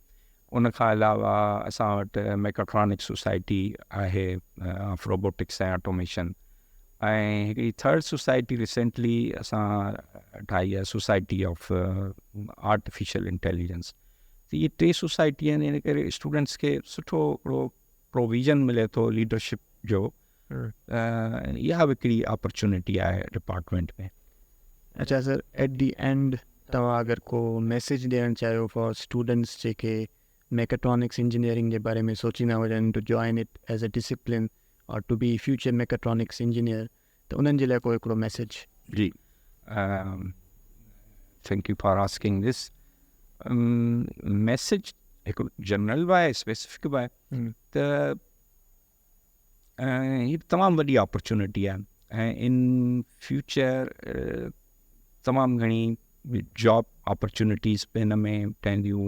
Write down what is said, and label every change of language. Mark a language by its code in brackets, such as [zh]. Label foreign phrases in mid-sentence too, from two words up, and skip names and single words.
[sd] उन खां अलावा असां वटि [en] mechatronic society [sd] आहे [en] of robotics [sd] ऐं ऑटोमेशन, ऐं हिकिड़ी 3rd [en] society recently [sd] असां ठाही आहे, [en] society of artificial intelligence. [sd] त इहे 3 सोसाइटी आहिनि, इन करे स्टूडेंट्स खे सुठो हिकिड़ो प्रोविज़न मिले थो लीडरशिप जो। इहा बि हिकिड़ी अपॉर्चुनिटी आहे डिपार्टमेंट में। अच्छा सर, [en] at the end [sd] तव्हां अगरि को मैसेज ॾियणु चाहियो [en] for students [sd] जेके [en] mechatronics engineering [sd] जे बारे में सोचींदा हुजनि [en] to join it as a discipline or to be future mechatronics engineer, [sd] त उन्हनि जे लाइ को हिकिड़ो मैसेज? जी, [en] Thank you for asking this. [sd] मैसेज हिकिड़ो जनरल बि आहे, स्पेसिफिक बि आहे। त हीअ तमामु वॾी अपॉर्चुनिटी आहे, ऐं [en] in future [sd] तमामु घणी [en] job opportunities [sd] बि हिन में ठहंदियूं।